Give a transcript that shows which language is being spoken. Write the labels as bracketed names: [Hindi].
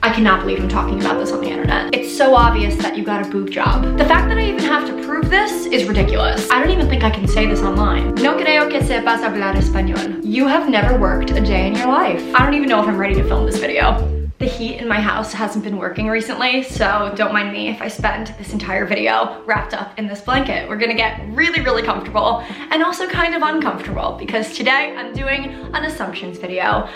[English] cannot believe I'm talking about this on the internet. It's so obvious that you got a boob job. The fact that I even have to prove this is ridiculous. I don't even think I can say this online. [Spanish] No creo que sepas hablar español. [English] You have never worked a day in your life. I don't even know if I'm ready to film this video. The heat in my house hasn't been working recently, so don't mind me if I spend this entire video wrapped up in this blanket. We're gonna get really, really comfortable and also kind of uncomfortable because today I'm doing an assumptions video.